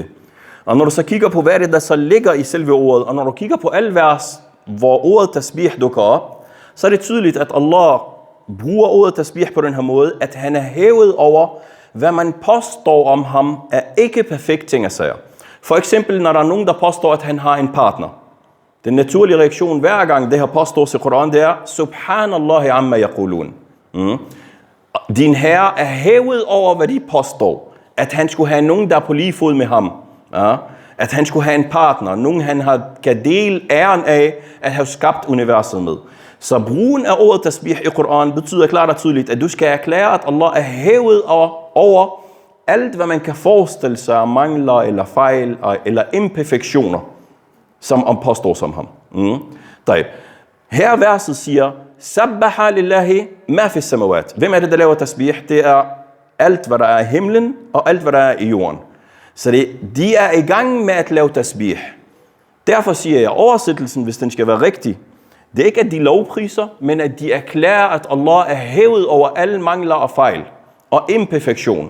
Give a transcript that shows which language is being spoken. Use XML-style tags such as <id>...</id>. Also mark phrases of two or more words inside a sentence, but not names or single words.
<da>Og når du så kigger på, hvad er det, der så ligger i selve ordet, og når du kigger på alle vers, hvor ordet tasbih dukker op, så er det tydeligt, at Allah bruger ordet tasbih på den her måde, at han er hævet over, hvad man påstår om ham, er ikke perfekt ting at sige. For eksempel, når der er nogen, der påstår, at han har en partner. Den naturlige reaktion hver gang det her påstås i Koran, det er,</da> <ar>سبحان الله عما يقولون.</ar> <da>Din herre er hævet over, hvad de påstår. At han skulle have nogen, der er på lige fod med ham. Ja. At han skulle have en partner, nogen han kan dele æren af at have skabt universet med. Så brugen af ordet tasbih i Koranen betyder klart og tydeligt, at du skal erklære, at Allah er hævet over alt, hvad man kan forestille sig af mangler eller fejl eller imperfektioner, som påstår som ham. Her verset siger,</da> <ar>سبح لله ما في السماوات.</ar> <da>Hvem er det, der laver tasbih? Det er alt, hvad der er i himlen, og alt, hvad der er i jorden. Så de er i gang med at lave tasbih. Derfor siger jeg, oversættelsen, hvis den skal være rigtig, det er ikke, at de lovpriser, men at de erklærer, at Allah er hævet over alle mangler og fejl og imperfektion.</da>